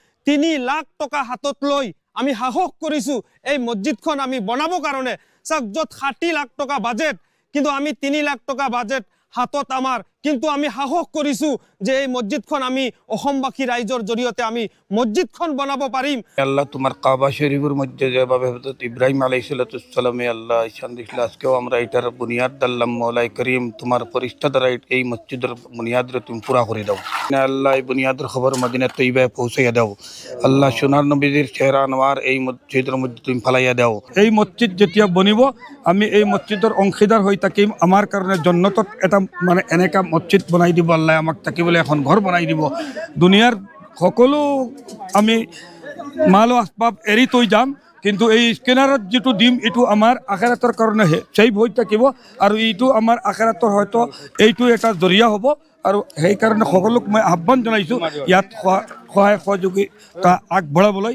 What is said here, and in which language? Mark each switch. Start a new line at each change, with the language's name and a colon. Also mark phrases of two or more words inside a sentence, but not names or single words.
Assamese: 3 লাখ টকা হাতত লৈ আমি সাহস কৰিছো এই মছজিদখন আমি বনাব কাৰণে যত 60 লাখ টকা বাজেট কিন্তু আমি 3 লাখ টকা বাজেট হাতত আমাৰ কিন্তু আমি সাহস কৰিছো যে এই মছজিদখন আমি অসমবাসী ৰাইজৰ জৰিয়তে আমি মছজিদখন বনাব পাৰিম
Bangla: আল্লাহ তোমার কাবা শরীফের মধ্যে যেভাবে হযরত ইব্রাহিম
Arabic: عليه السلام
Bangla: আল্লাহ ঈশান দিছিল আজকেও আমরা এটার বুনিয়াদ দাল্লাম মওলাই করিম তোমার ফেরেশতা দ্বারা এই মসজিদের বুনিয়াদরে তুমি পুরা করে দাও আল্লাহ এই বুনিয়াদের খবর মদিনা তৈয়বায় পৌঁছাইয়া দাও আল্লাহ সোনার নবীর চেহারা আনোয়ার এই মসজিদের মধ্যে তুমি ফলাইয়া দাও
Assamese: এই মসজিদ যেতিয়া বনিব আমি এই মসজিদের অংশীদার হই থাকিম আমার কারণে জান্নাতত এটা মানে এনেকা মসজিদ বনাই দিব আল্লাহ আমাক থাকিবলৈ এখন ঘৰ বনাই দিব দুনিয়াৰ সকলো আমি মাল আসবাব এৰি তৈ যাম কিন্তু এই স্ক্যানাৰত যেটো দিম এটো আমাৰ আখিৰাতৰ কাৰণে সেভ হৈ থাকিব আৰু এইটো আমাৰ আখিৰাতৰ হয়তো এইটো এটা জৰিয়া হ'ব আৰু সেই কাৰণে সকলোক মই আহ্বান জনাইছো ইয়াত সহায় সহযোগিতা আগবঢ়াবলৈ